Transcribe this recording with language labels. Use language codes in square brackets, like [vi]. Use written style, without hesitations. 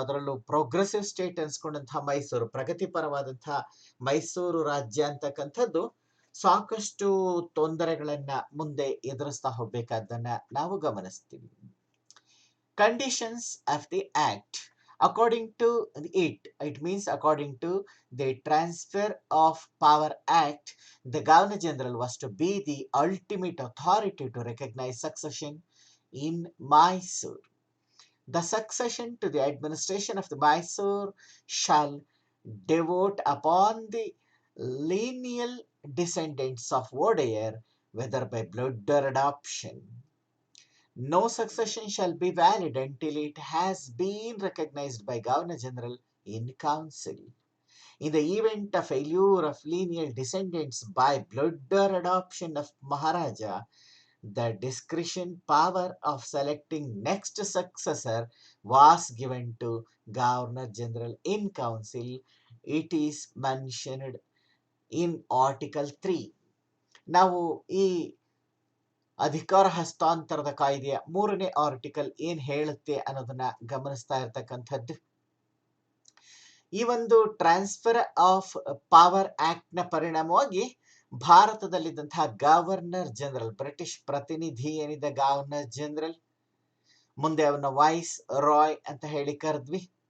[kn] ಅದರಲ್ಲೂ progressive state ಅನ್ಸ್ಕೊಂಡಂತಹ Mysuru, ಪ್ರಗತಿಪರವಾದಂತಹ Mysuru ರಾಜ್ಯ ಅಂತಕ್ಕಂಥದ್ದು ಸಾಕಷ್ಟು ತೊಂದರೆಗಳನ್ನ ಮುಂದೆ ಎದುರಿಸ್ತಾ ಹೋಗ್ಬೇಕಾದ್ದನ್ನ ನಾವು ಗಮನಿಸ್ತೀವಿ. [en] Conditions of the act. According to it means according to the Transfer of Power Act, the Governor General was to be the ultimate authority to recognize succession in Mysore. The succession to the administration of the Mysore shall devote upon the lineal descendants of Wadayar, whether by blood or adoption. No succession shall be valid until it has been recognized by Governor General in Council. In the event of failure of lineal descendants by blood or adoption of Maharaja, the discretion power of selecting next successor was given to Governor General in Council. It is mentioned in Article 3. [kn] ನಾವು ಈ ಅಧಿಕಾರ ಹಸ್ತಾಂತರದ ಕಾಯ್ದೆಯ 3ನೇ article ಏನ್ ಹೇಳುತ್ತೆ ಅನ್ನೋದನ್ನ ಗಮನಿಸ್ತಾ ಇರತಕ್ಕಂಥದ್ದು. ಈ ಒಂದು ಟ್ರಾನ್ಸ್ಫರ್ ಆಫ್ ಪವರ್ ಆಕ್ಟ್ ನ ಪರಿಣಾಮವಾಗಿ ಭಾರತದಲ್ಲಿದ್ದಂತಹ ಗವರ್ನರ್ ಜನರಲ್, ಬ್ರಿಟಿಷ್ ಪ್ರತಿನಿಧಿ ಏನಿದೆ ಗವರ್ನರ್ ಜನರಲ್, ಮುಂದೆ ಅವನ ವಾಯ್ಸ್ ರಾಯ್ ಅಂತ ಹೇಳಿ ಕರೆದ್ವಿ.